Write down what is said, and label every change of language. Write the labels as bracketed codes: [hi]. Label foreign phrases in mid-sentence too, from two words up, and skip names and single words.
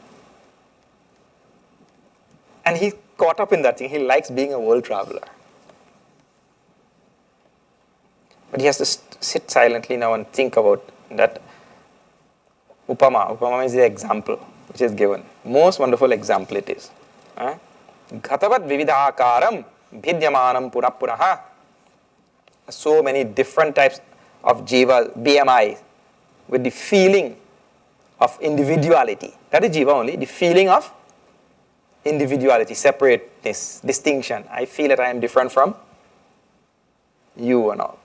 [en] And he's caught up in that thing. He likes being a world traveler. But he has to sit silently now and think about that. Upama is the example which is given. Most wonderful example it is. [sa] Ghatavat vividhakaram bhidyamanam puraha. [en] So many different types of jiva, BMI, with the feeling of individuality. That is jiva only, the feeling of individuality, separateness, distinction. I feel that I am different from you and all.